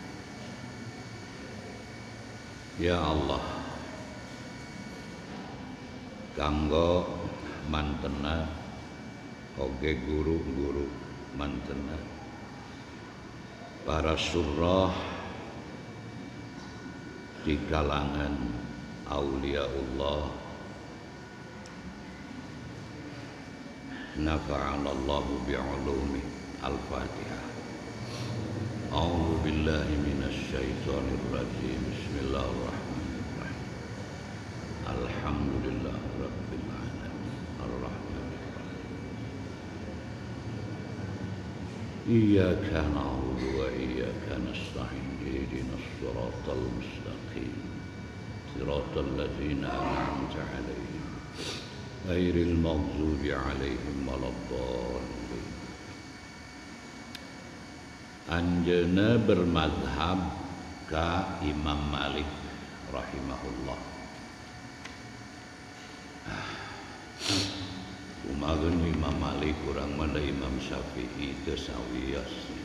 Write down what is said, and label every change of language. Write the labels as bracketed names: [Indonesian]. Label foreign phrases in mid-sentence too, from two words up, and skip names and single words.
[Sundanese] Ya Allah, kanggo mantena oge guru-guru mantena para surah di kalangan auliaullah, [Arabic] نفعنا الله بعلومه. Al-Fatihah. أعوذ بالله من الشيطان الرجيم. بسم الله الرحمن الرحيم. الحمد لله رب العالمين. الرحمن الرحيم. إياك نعبد وإياك نستعين. اهدنا الصراط المستقيم. صراط الذين أنعمت عليهم غير المغضوب عليهم ولا الضالين. [Sundanese] Anjeunna bermadhab ka Imam Malik rahimahullah. Kumageun Imam Malik urang mah da Imam Syafi'i teu sawios.